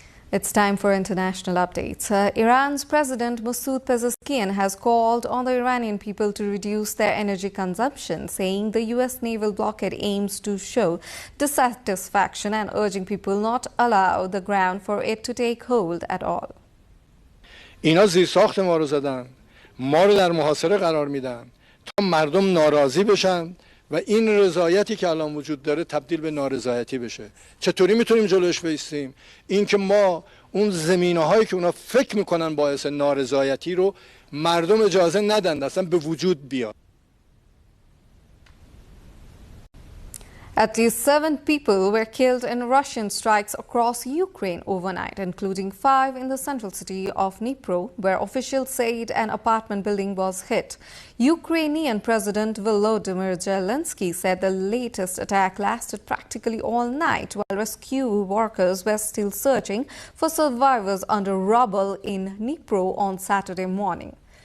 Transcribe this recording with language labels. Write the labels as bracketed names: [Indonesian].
[English] It's time for international updates. Iran's President Masoud Pezeshkian has called on the Iranian people to reduce their energy consumption, saying the US naval blockade aims to show dissatisfaction and urging people not allow the ground for it to take hold at all. [Persian] اینا زیرساخت ما رو زدن، ما رو در محاصره قرار میدن تا مردم ناراضی بشن و این رضایتی که الان وجود داره تبدیل به نارضایتی بشه. چطوری میتونیم جلوش بایستیم؟ این که ما اون زمینه‌هایی که اونا فکر میکنن باعث نارضایتی رو مردم اجازه ندن اصلا به وجود بیاد. [English] At least 7 people were killed in Russian strikes across Ukraine overnight, including 5 in the central city of Dnipro, where officials said an apartment building was hit. Ukrainian President Volodymyr Zelensky said the latest attack lasted practically all night, while rescue workers were still searching for survivors under rubble in Dnipro on Saturday morning.